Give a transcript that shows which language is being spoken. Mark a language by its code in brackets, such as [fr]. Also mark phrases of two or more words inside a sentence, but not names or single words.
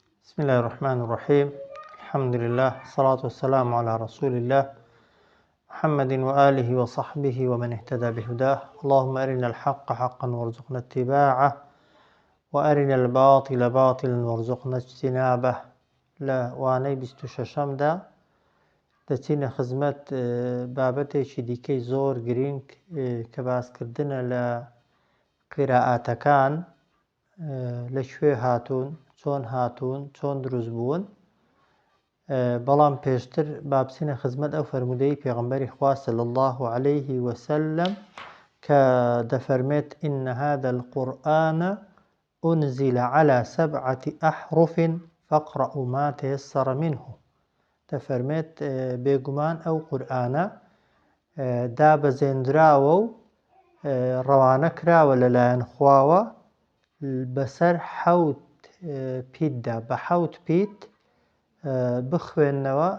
[ar] بسم الله الرحمن الرحيم. الحمد لله والصلاة والسلام على رسول الله محمد وآله وصحبه ومن اهتدى بهداه. اللهم أرنا الحق حقا وارزقنا اتباعه وأرنا الباطل باطلا وارزقنا اجتنابه. [ckb] لا وانەی 26دا دەچینە خزمەت بابەتێکی دیکەی زۆر گرنگ کە باسکردنە لە قیرائاتەکان، لەکوێ هاتوون، چۆن هاتوون، چۆن دروست بوون. بەڵام پێشتر با بچینە خزمەت ئەو فەرمودەی پێغەمبەری خوا [ar] صلی الله عليه وسلم [ckb] کە دەفەرمێت [ar] إن هذا القرآن أنزل على 7 أحرف فاقرأوا ما تيسر منه. [ckb] دەفەرمێت بێگومان ئەو قورئانە دابەزێنراوە و ڕەوانە کراوە لەلایەن خواوە بەسەر 7 پیتدا، بە 7 پیت بخوێننەوە.